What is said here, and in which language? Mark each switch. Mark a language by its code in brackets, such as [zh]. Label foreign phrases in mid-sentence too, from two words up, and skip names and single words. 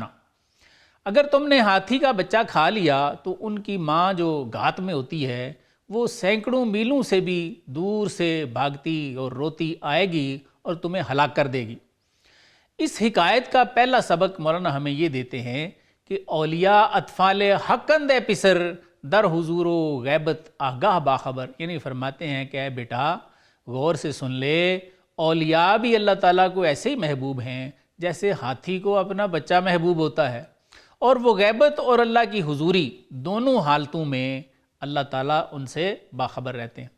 [ur] اگر تم نے ہاتھی کا بچہ کھا لیا تو ان کی ماں جو گھات میں ہوتی ہے وہ سینکڑوں میلوں سے بھی دور سے بھاگتی اور روتی آئے گی اور تمہیں ہلاک کر دے گی۔ اس حکایت کا پہلا سبق مولانا ہمیں یہ دیتے ہیں کہ [fa] اولیاء اطفال حقند پسر در حضور و غیبت آگاہ باخبر۔ [ur] یعنی فرماتے ہیں کہ اے بیٹا غور سے سن لے، اولیاء بھی اللہ تعالیٰ کو ایسے ہی محبوب ہیں جیسے ہاتھی کو اپنا بچہ محبوب ہوتا ہے، اور وہ غیبت اور اللہ کی حضوری دونوں حالتوں میں اللہ تعالیٰ ان سے باخبر رہتے ہیں۔